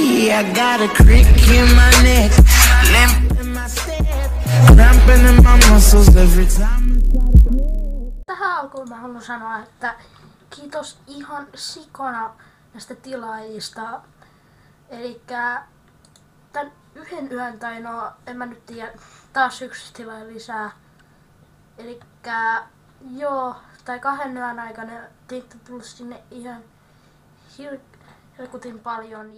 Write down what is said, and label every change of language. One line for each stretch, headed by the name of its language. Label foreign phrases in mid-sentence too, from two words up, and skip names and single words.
English: I got a crick in my neck, limp in my step, cramping in my muscles every time.
Finnish: Tähän alkuun mä haluan sanoa, että kiitos ihan sikona näistä tilaajista. Elikkä tän yhden yön tai no en mä nyt tiedä, taas yksi tilaaja lisää. Elikkä joo, tai 2 yön aikana teitä tullut sinne ihan helkutin paljon.